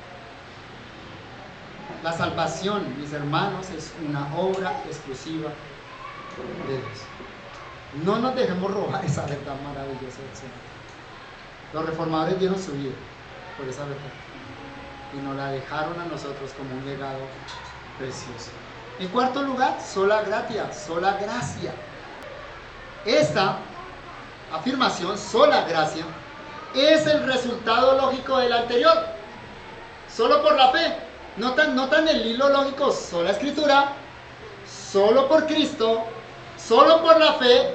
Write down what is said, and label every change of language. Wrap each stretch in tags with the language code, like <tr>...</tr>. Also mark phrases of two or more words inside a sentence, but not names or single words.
<es>La salvación, mis hermanos, es una obra exclusiva de Dios. No nos dejemos robar esa verdad maravillosa del Señor. Los reformadores dieron su vida por esa verdad y nos la dejaron a nosotros como un legado precioso. En cuarto lugar,</es> <la>sola gratia,</la> <es>sola gracia. Esta afirmación, sola gracia, es el resultado lógico del anterior. Solo por la fe. Notan el hilo lógico, sola escritura, solo por Cristo, solo por la fe.</es>